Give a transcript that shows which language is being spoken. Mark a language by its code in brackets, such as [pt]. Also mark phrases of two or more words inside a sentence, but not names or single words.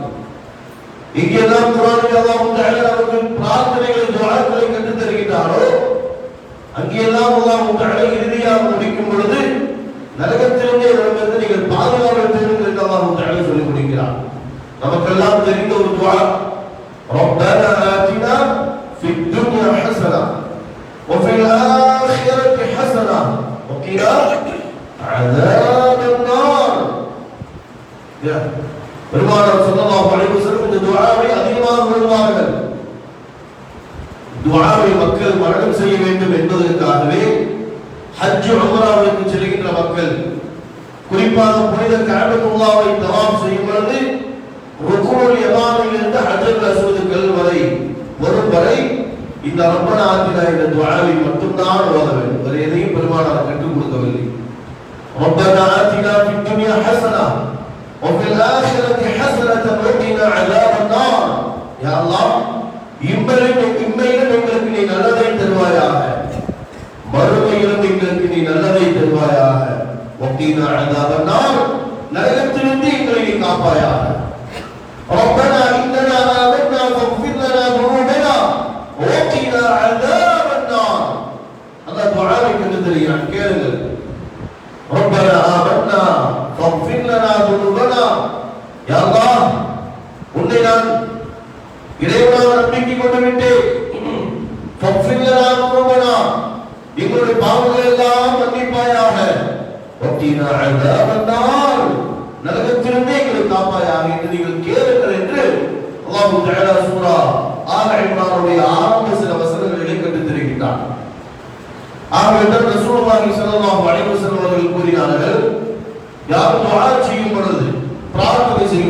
[ta] இங்கெல்லாம் குர்ஆனில் [ar] الله تعالى [ta] நமக்கு பிரார்த்தனைகளை, துஆக்களை கற்றுத் தருகிறாரோ, அங்கெல்லாம் [ar] الله تعالى [ta] இறுதியாக முடிக்கும் பொழுது நரகத்திலிருந்து நம்மிருந்து நீங்கள் பாதுகாப்பு தேடுங்கள் என்று [ar] الله تعالى [ta] சொல்லி முடிக்கிறார். நமக்கெல்லாம் தெரிந்த ஒரு துஆ, [ar] ربنا آتنا في الدنيا حسنة وفي الآخرة حسنة وقنا عذاب النار. [ta] பெருமானார் [ar] صلى الله عليه وسلم [ta] இந்த துஆவை அதிகமாக ஓதுவார்கள். துஆவை மக்கள் மரணம் செய்ய வேண்டும் என்பதற்காகவே ஹஜ் உம்ராவுக்கு செல்கின்ற மக்கள் குறிப்பாக புனித கஅபத்துல்லாஹை தவாப் செய்யும் பொழுது [ar] الركن اليماني [ta] இருந்து [ar] الحجر الأسود [ta] வரை வரும் வரை இந்த [ar] ربنا آتنا [ta] இந்த துஆவை மட்டும்தான் ஓத வேண்டும். வேறு எதையும் பெருமானார் கற்றுக் கொடுக்கவில்லை. [ar] ربنا آتنا في الدنيا حسنة وفي الآخرة حسنة وقنا عذاب النار. يا الله [ta] இம்மையிலும் எங்களுக்கு நீ நல்லதை தருவாயாக, மறுமையிலும் எங்களுக்கு நீ நல்லதை தருவாயாக. [ar] وقنا عذاب النار, [ta] நரகத்திலிருந்து எங்களை நீ காப்பாயாக. [ar] ربنا إننا آمنا فاغفر لنا ذنوبنا وقنا عذاب النار. [ta] அல்லாஹ் துஆவை கற்றுத்தருகிறான், கேளுங்கள். [ar] ربنا آمنا فاغفر لنا ذنوبنا. يا الله, [ta] உன்னை நான் இறைவனாக நம்பிக்கை கொண்டு விட்டேன். [ar] فاغفر لنا ذنوبنا, [ta] எங்களுடைய பாவங்களை எல்லாம் மன்னிப்பாயாக. [ar] وقنا عذاب النار, [ta] நரகத்திலிருந்து எங்களை காப்பாயாக என்று நீங்கள் கேளுங்கள் என்று [ar] الله تعالى [ta] சூரா ஆல இம்ரானுடைய ஆரம்ப சில வசனங்களை கற்றுத் தருகின்றார். ஆகவே [ar] رسول الله صلى الله عليه وسلم [ta] அவர்கள் கூறினார்கள், யார் துஆ செய்யும் பொழுது, பிரார்த்தனை செய்யும்